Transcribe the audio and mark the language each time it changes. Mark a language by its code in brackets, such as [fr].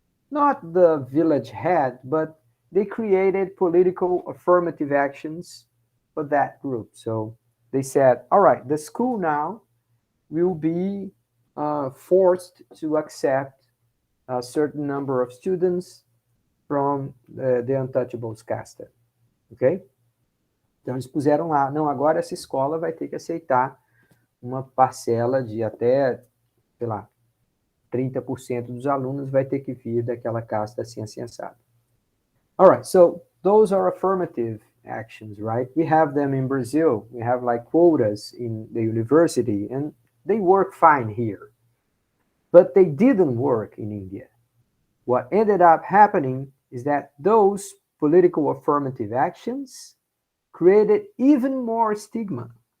[en] Not the village head, but they created political affirmative actions for that group. So they said, all right, the school now will be forced to accept a certain number of students from the untouchables caste. Ok? [pt] Então eles puseram lá, não, agora essa escola vai ter que aceitar uma parcela de até, sei lá, 30% dos alunos vai ter que vir daquela casta assim, assim, assado. [en] All right, so those are affirmative actions, right? We have them in Brazil. We have like quotas in the university, and they work fine here. But they didn't work in India. What ended up happening is that those political affirmative actions created even more stigma.